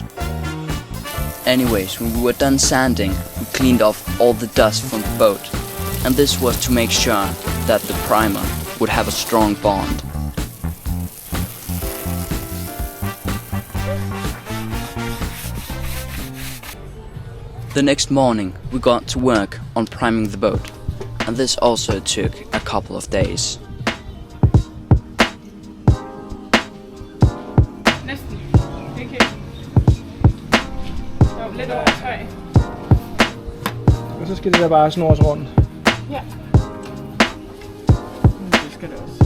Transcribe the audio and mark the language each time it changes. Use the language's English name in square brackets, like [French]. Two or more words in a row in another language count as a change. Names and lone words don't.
[English] Anyways, when we were done sanding, we cleaned off all the dust from the boat, and this was to make sure that the primer would have a strong bond. The next morning we got to work on priming the boat, and this also took a couple of days. [Danish] Og så skal det der bare snores rundt. Ja. Det skal det også.